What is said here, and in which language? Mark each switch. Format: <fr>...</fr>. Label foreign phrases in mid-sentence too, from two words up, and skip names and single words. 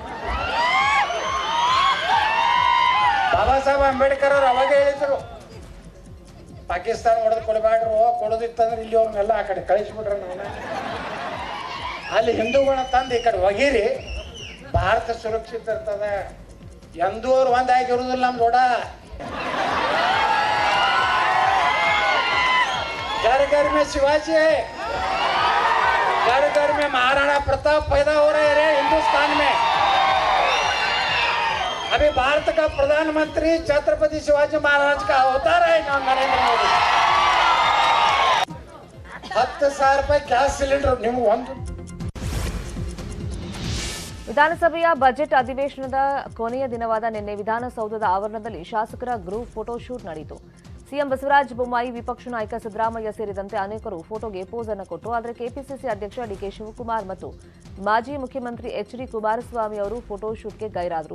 <kn>ಬಾಬಾ ಸಾಹೇಬ್ ಅಂಬೇಡ್ಕರ್ ಅವ್ರು ಅವಾಗ ಹೇಳಿದ್ರು, ಪಾಕಿಸ್ತಾನ ಹೊಡೆದು ಕೊಡಬೇಡ್ರು, ಕೊಡೋದಿತ್ತಂದ್ರೆ ಇಲ್ಲಿ ಅವ್ರನ್ನೆಲ್ಲ ಆ ಕಡೆ ಕಳಿಸ್ಬಿಟ್ರೆ ನಾವು ಅಲ್ಲಿ ಹಿಂದೂಗಳನ್ನ ತಂದು ಈ ಕಡೆ ಒಗಿರಿ, ಭಾರತ ಸುರಕ್ಷಿತ ಇರ್ತದೆ. ಎಂದೂ ಅವ್ರು ಒಂದಾಗಿರುವುದಿಲ್ಲ ನಮ್ ದೊಡ್ಡ.</kn> <hi>घर घर में शिवाजी है, घर घर में महाराणा प्रताप पैदा हो रहे हैं हिंदुस्तान में. अभी भारत का प्रधानमंत्री छत्रपति शिवाजी महाराज का अवतार है नरेंद्र मोदी.</hi> <kn>10,000 ಗ್ಯಾಸ್ ಸಿಲಿಂಡರ್ ನಿಮ್ಗೆ ಒಂದು. ವಿಧಾನಸಭೆಯ ಬಜೆಟ್ ಅಧಿವೇಶನದ ಕೊನೆಯ ದಿನವಾದ ನಿನ್ನೆ ವಿಧಾನಸೌಧದ ಆವರಣದಲ್ಲಿ ಶಾಸಕರ</kn> <en>group photo shoot</en> <kn>ನಡೆಯಿತು. ಸಿಎಂ ಬಸವರಾಜ ಬೊಮ್ಮಾಯಿ, ವಿಪಕ್ಷ ನಾಯಕ ಸಿದ್ದರಾಮಯ್ಯ ಸೇರಿದಂತೆ ಅನೇಕರು ಫೋಟೋಗೆ ಪೋಸ್ ಅನ್ನು ಕೊಟ್ಟು, ಆದರೆ ಕೆಪಿಸಿಸಿ ಅಧ್ಯಕ್ಷ ಡಿಕೆ ಶಿವಕುಮಾರ್ ಮತ್ತು ಮಾಜಿ ಮುಖ್ಯಮಂತ್ರಿ ಎಚ್ಡಿ ಕುಮಾರಸ್ವಾಮಿ ಅವರು ಫೋಟೋ ಶೂಟ್ಗೆ ಗೈರಾದರು.</kn>